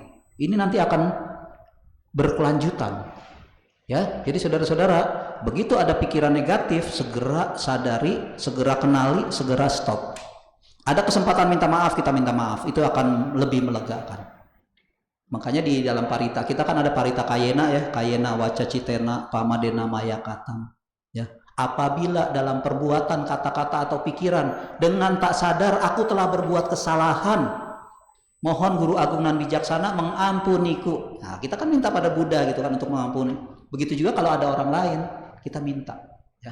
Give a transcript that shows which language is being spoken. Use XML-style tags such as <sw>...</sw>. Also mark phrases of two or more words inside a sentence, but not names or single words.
<id>Ini nanti akan berkelanjutan ya. Jadi saudara-saudara, begitu ada pikiran negatif, segera sadari, segera kenali, segera stop. Ada kesempatan minta maaf, kita minta maaf, itu akan lebih melegakan. Makanya di dalam parita kita kan ada parita kayena ya,</id> <pi>kayena waca citena pamadena maya katam ya.</pi> <id>Apabila dalam perbuatan, kata-kata atau pikiran dengan tak sadar aku telah berbuat kesalahan, mohon Guru Agung nan Bijaksana mengampuniku. Nah, kita kan minta pada Buddha gitu kan untuk mengampuni. Begitu juga kalau ada orang lain, kita minta ya.</id>